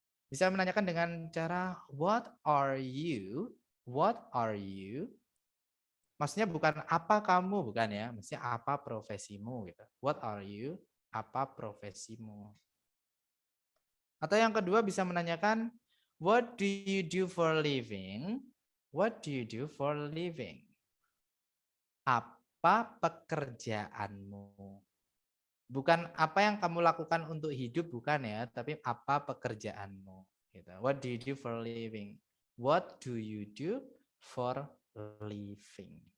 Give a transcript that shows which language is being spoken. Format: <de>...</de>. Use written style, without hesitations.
<id>Bisa menanyakan dengan cara</id> <en>what are you? What are you?</en> <id>Maksudnya bukan apa kamu, bukan ya. Maksudnya apa profesimu gitu.</id> <en>What are you?</en> <id>Apa profesimu? Atau yang kedua bisa menanyakan</id> <en>what do you do for living? What do you do for living?</en> <id>Apa pekerjaanmu? Bukan apa yang kamu lakukan untuk hidup, bukan ya, tapi apa pekerjaanmu gitu.</id> <en>What do you do for living? What do you do for living?</en>